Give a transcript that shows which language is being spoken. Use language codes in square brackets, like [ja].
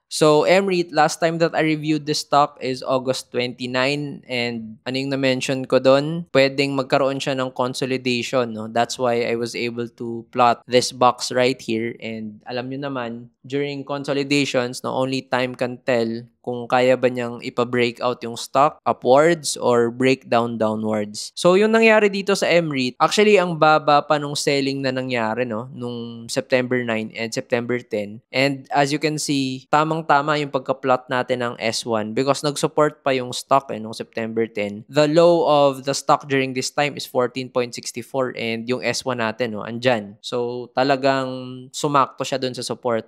[en] So, MREIT, last time that I reviewed this stock is August 29 and ano yung na-mention ko doon? [tl] Pwedeng magkaroon siya ng consolidation, no? [en] That's why I was able to plot this box right here and alam nyo naman, during consolidations, no, only time can tell [tl] kung kaya ba niyang [en] ipa-breakout yung stock upwards or breakdown downwards. [tl] So, yung nangyari dito sa MREIT, actually, ang baba pa nung selling na nangyari, no? Nung September 9 and September 10. [en] And as you can see, [tl] tamang-tama yung pagka-plot natin ng S1 because nag-support pa yung stock nung September 10. [en] The low of the stock during this time is 14.64 and [tl] yung S1 natin, no, andyan. So, talagang sumakto siya dun sa support.